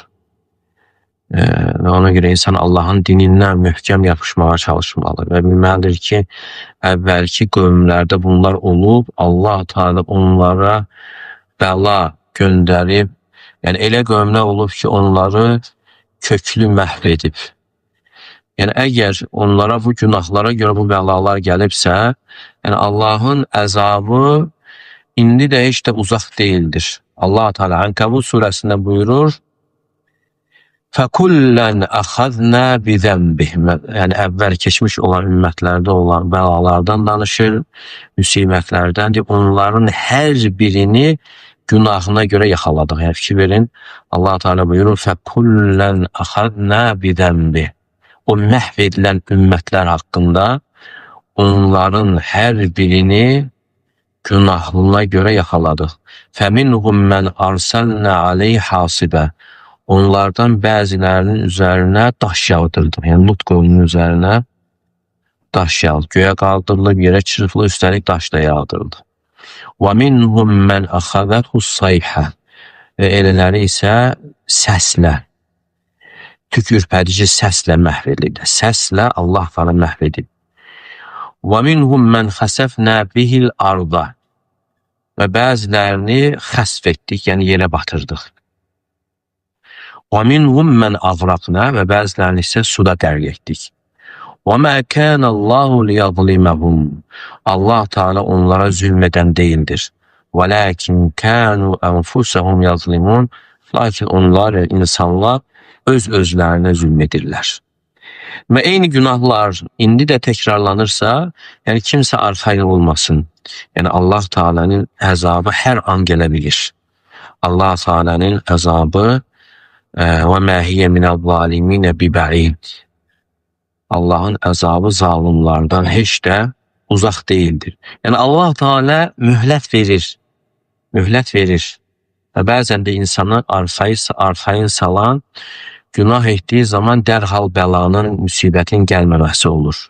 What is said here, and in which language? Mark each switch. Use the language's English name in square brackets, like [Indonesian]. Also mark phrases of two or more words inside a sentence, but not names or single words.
[Azerbaijani] Və ona görə insan Allahın dinindən möhkəm yapışmağa çalışmalı və bilməlidir ki, əvvəlki qövmlərdə bunlar olub, Allah Teala onlara bəla göndərib, yəni elə qövmlər olub ki, onları köklü məhv edib. Yəni əgər onlara bu günahlara görə bu bəlalar gəlibsə, yəni Allahın əzabı indi də heç də uzaq deyildir. Allah Teala Ankabut surəsində buyurur: [Arabic] فَكُلًّا أَخَذْنَا بِذَنْبِهِ. [Azerbaijani] Yəni əvvəl keçmiş olan ümmətlərdə olan bəlalardan danışır, müsibətlərdən. Onların hər birini günahına görə yaxaladıq. Yəni fikir verin, Allah Teala buyurur: [Arabic] فَكُلًّا أَخَذْنَا بِذَنْبِهِ. [Azerbaijani] O məhv edilən ümmətlər haqqında onların hər birini günahına görə yaxaladıq. [Arabic] فَمِنْهُمْ مَنْ أَرْسَلْنَا عَلَيْهِ حَاصِبًا. [Azerbaijani] Onlardan bəzilərinin üzərinə daş yağdırdı. Yəni Lut qövmünün üzərinə daş yağdı. Göyə qaldırılıb, yerə çırpılıb, üstəlik daş da yağdırıldı. [Arabic] وَمِنْهُمْ مَنْ أَخَذَتْهُ الصَّيْحَةُ. [Azerbaijani] Və elələri isə səslə, tükürpədici səslə məhv edildi. Səslə Allah Teala məhv edib. [Arabic] وَمِنْهُمْ مَنْ خَسَفْنَا بِهِ الْأَرْضَ. [Azerbaijani] Və bəzilərini xəsf etdik, yəni yerə batırdıq. [Arabic] وَمِنْهُمْ مَنْ أَغْرَقْنَا. [Azerbaijani] Və bəzilərini isə suda qərq etdik. [Arabic] وَمَا كَانَ اللّٰهُ لِيَظْلِمَهُمْ. [Azerbaijani] Allah Teala onlara zülmədən deyildir. [Arabic] وَلَكِنْ كَانُوا أَنْفُسَهُمْ يَظْلِمُونَ. [Azerbaijani] Lakin onlar, insanlar öz-özlərinə zülm edirlər. Və eyni günahlar indi də təkrarlanırsa, yəni kimsə arxayın olmasın. Yəni Allah Teala'nın əzabı hər an gələ bilir. Allah Teala'nın əzabı [Arabic] وَمَا هِيَ مِنَ الظَّالِمِينَ بِبَعِيدٍ. [Azerbaijani] Allahın əzabı zalimlardan heç də uzaq deyildir. Yəni Allah Teala möhlət verir. Möhlət verir. Və bəzən də insanı arxayın salan, günah etdiyi zaman dərhal bəlanın, müsibətin gəlməməsi olur.